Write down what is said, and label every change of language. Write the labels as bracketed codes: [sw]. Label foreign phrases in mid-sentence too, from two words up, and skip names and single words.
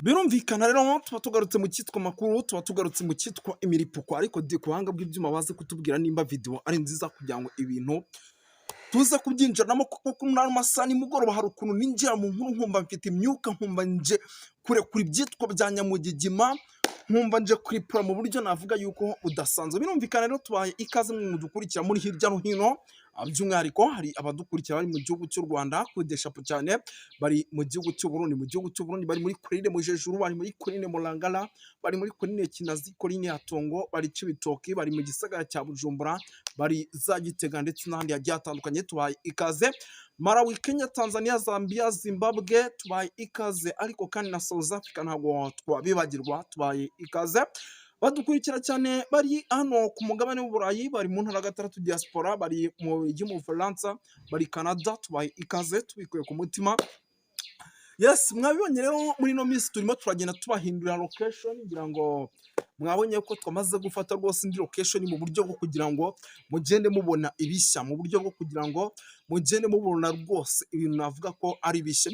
[rw] Birumvikana rero tuba tugarutse mu cyitwa makuru, tuba tugarutse mu cyitwa imiripuko, ariko di ku buhanga bw'ibyuma baze kutubwira nimba video ari nziza kugira ngo ibintu tuze kubyinjiramo, kuko kuri ano masaha nimugoroba hari ukuntu ninjira mu nkuru nkumva mfite imyuka, nkumva nje kurekura ibyitwa bya nyamugigima, nkumva nje kuripura mu buryo navuga yuko udasanzwe. Birumvikana rero tubaye ikaze mu dukurikira muri hirya no hino, by'umwihariko hari abadukurikira bari mu gihugu cy'u Rwanda kudeshapo cyane, bari mu gihugu cy'u Burundi, bari muri Kurine Mujejuru, bari muri Kurine Murangara, bari muri Kurine Kinazi, Kurine ya Tongo, bari Cibitoki, bari mu gisagara cya Bujumbura, bari za Gitega ndetse n'ahandi hagiye hatandukanye. Tubaye ikaze Malawi, Kenya, Tanzania, Zambia, Zimbabwe, tubaye ikaze, ariko kandi na South Africa ntabwo twabibagirwa, tubaye ikaze. Badukurikira cyane bari hano ku mugabane w'Uburayi, bari mu ntara gatandatu diaspora, bari mu Bufaransa, bari Canada, tubaye ikaze tubikuye ku mutima. Yes, mwabibonye rero muri no minsi turimo turagenda tubahindurira location, ngira ngo mwabonye ko twamaze gufata rwose indi location mu buryo bwo kugira ngo mugende mubona ibishya, mu buryo bwo kugira ngo mugende mubona rwose ibintu navuga ko ari bishya.